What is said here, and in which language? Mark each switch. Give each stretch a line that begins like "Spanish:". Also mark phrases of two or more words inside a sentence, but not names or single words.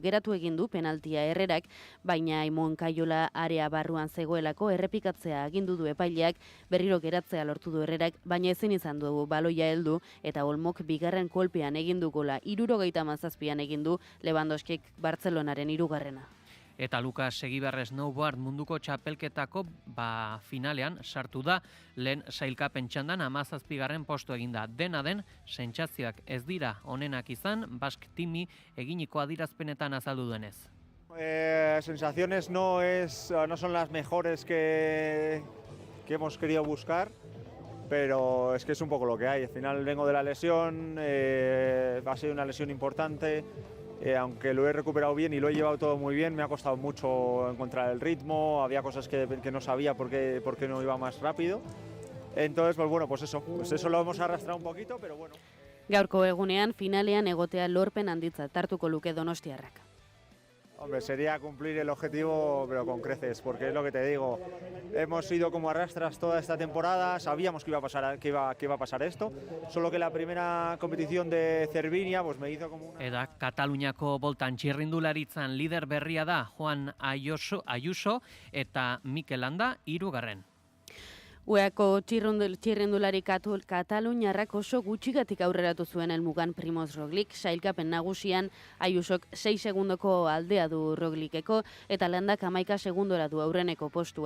Basque: Geratu egin du penaltia Herrerak, baina Aimon Kaiola area barruan zegoelako errepikatzea agindu du epaileak, berriro geratzea lortu du Herrerak, baina ezin izan du baloia heldu eta Olmok bigarren kolpean egin du gola 77an egin du Lewandowskik Bartzelonaren 3. Eta Lukas Egibarre snowboard munduko txapelketako finalean sartu da lehen sailkapen txandan 17. postu eginda. Dena den, sentsazioak ez dira onenak izan, Basque Teami eginiko adirazpenetan azaldu duenez.
Spanish: Sensaciones no son las mejores que hemos querido buscar. Pero es que es un poco lo que hay. Al final vengo de la lesión, ha sido una lesión importante, aunque lo he recuperado bien y lo he llevado todo muy bien, me ha costado mucho encontrar el ritmo, había cosas que no sabía por qué no iba más rápido. Entonces, pues eso lo hemos arrastrado un poquito, pero bueno.
Basque: Gaurko egunean finalean egotea lorpen handitza hartuko luke Donostiarrak.
Spanish: Hombre, sería cumplir el objetivo, pero con creces, porque es lo que te digo. Hemos ido como arrastras toda esta temporada, sabíamos que iba a pasar esto, solo que la primera competición de Cervinia pues me hizo como una...
Basque: Eta Kataluniako boltan txirrindularitzan lider berria da Juan Ayuso eta Mikel Landa 3. UEako txirrindulari Kataluniarrak oso gutxigatik aurreratu zuen helmugan Primoz Roglic, sailkapen nagusian Ayusok 6 segundoko aldea du Rogliceko eta Landak 11 segundora du aurreneko postua.